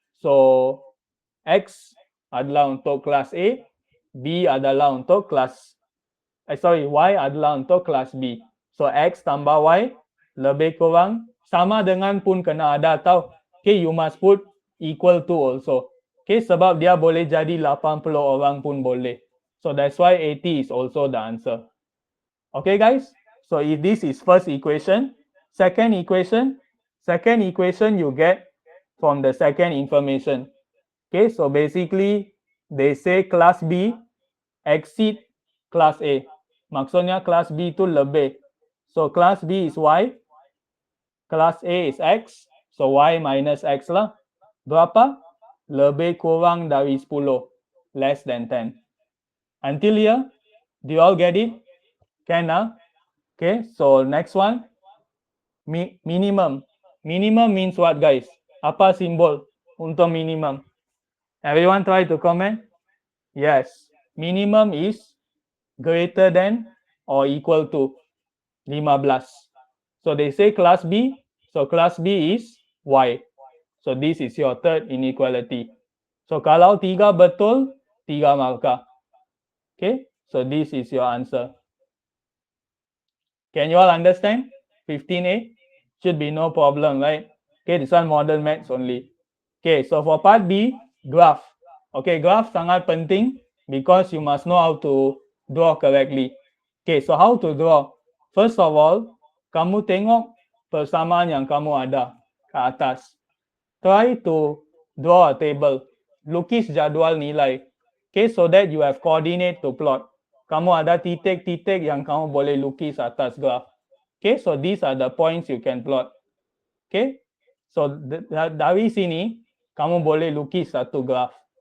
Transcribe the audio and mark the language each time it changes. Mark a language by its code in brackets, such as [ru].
[ms] So X adalah untuk kelas A, B adalah untuk kelas Y adalah untuk kelas B. So X tambah Y lebih kurang sama dengan pun kena ada tau. [en] Okay, you must put equal to also. [ms] Okay, sebab dia boleh jadi 80 orang pun boleh. [en] So that's why 80 is also the answer. Okay guys, so if this is first equation, second equation you get from the second information. Okay, so basically they say class B exceed class A. [ms] Maksudnya kelas B itu lebih. So kelas B is Y, kelas A is X, so Y minus X lah. Berapa? Lebih kurang dari 10, [en] less than 10. Until here, do you all get it? Can Okay, so next one, minimum. Minimum means what, guys? [ms] Apa simbol untuk minimum? [en] Everyone try to comment. Yes, minimum is greater than or equal to 15. So they say class B. So class B is Y. So this is your third inequality. So [ms] kalau 3 betul, 3 markah. [en] Okay, so this is your answer. Can you all understand? 15A should be no problem, right? Okay, this one modern maths only. Okay, so for part B, graph. Okay, graph [ms] sangat penting [en] because you must know how to draw correctly. Okay, so how to draw? [ms] First of all, kamu tengok persamaan yang kamu ada ke atas. [en] Try to draw a table. [ms] Lukis jadual nilai. [en] Okay, so that you have coordinate to plot. [ms] Kamu ada titik-titik yang kamu boleh lukis atas graph. [en] Okay, so these are the points you can plot. [ms] Okay, so dari sini kamu boleh lukis satu graph.